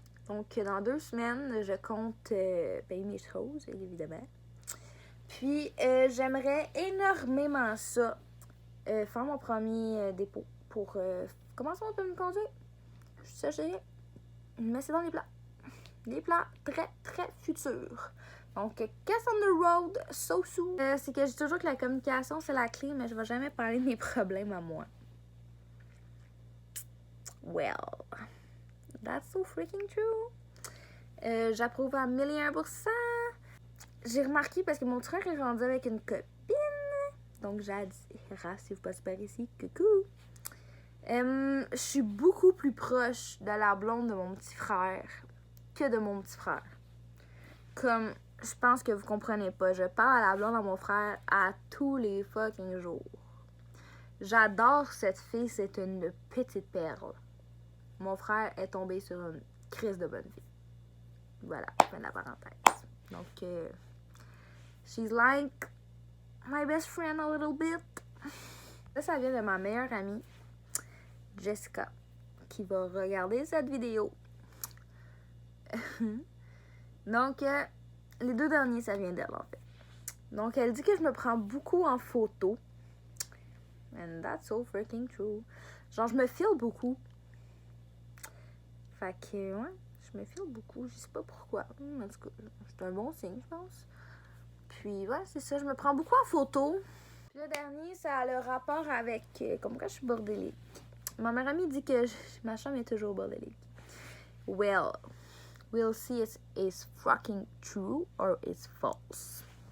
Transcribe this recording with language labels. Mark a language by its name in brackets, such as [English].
[French] Donc, dans 2 semaines, je compte payer mes choses, évidemment. Puis, j'aimerais énormément ça, faire mon premier dépôt pour commencer mon permis de conduire. Ça, je dirais. Mais c'est dans les plans. Des plans très, très futurs. [English] Donc, Cass on the road, so soon. [French] C'est que je dis toujours que la communication, c'est la clé, mais je vais jamais parler de mes problèmes à moi. [English] Well, that's so freaking true. [French] J'approuve à 1001%. J'ai remarqué parce que mon frère est rendu avec une copine. Donc, Jadira, si vous passez par ici, coucou. Je suis beaucoup plus proche de la blonde de mon petit frère que de mon petit frère. Comme, je pense que vous comprenez pas. Je parle à la blonde de mon frère à tous les fucking jours. J'adore cette fille, c'est une petite perle. Mon frère est tombé sur une crise de bonne vie. Voilà, fin de la parenthèse. [English] Donc, she's like my best friend a little bit. [French] Ça vient de ma meilleure amie, Jessica, qui va regarder cette vidéo. Donc, les 2 derniers, ça vient d'elle, en fait. Donc, elle dit que je me prends beaucoup en photo. [English] And that's so freaking true. [French] Genre, je me file beaucoup. Fait que, ouais, je me file beaucoup. Je sais pas pourquoi. En tout cas, c'est un bon signe, je pense. Puis, ouais, c'est ça. Je me prends beaucoup en photo. Puis le dernier, ça a le rapport avec comme quoi je suis bordélique. Ma meilleure amie dit que ma chambre est toujours bordélique. [English] Well, we'll see if it's fucking true or it's false.